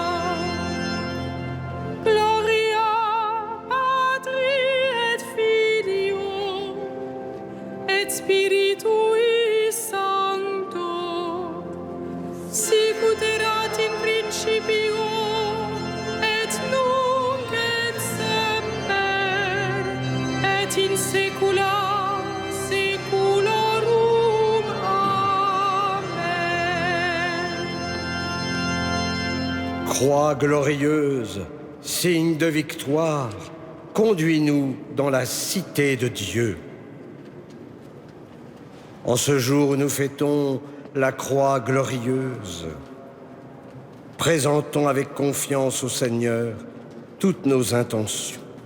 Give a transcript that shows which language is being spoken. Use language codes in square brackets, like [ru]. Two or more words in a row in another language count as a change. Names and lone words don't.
[la] Gloria Patri et Filio et Spiritui Sancto, sicut erat in principio et nunc et semper et in saecula saeculorum. Amen. [fr] Croix glorieuse, signe de victoire, conduis-nous dans la cité de Dieu. En ce jour où nous fêtons la croix glorieuse, présentons avec confiance au Seigneur toutes nos intentions.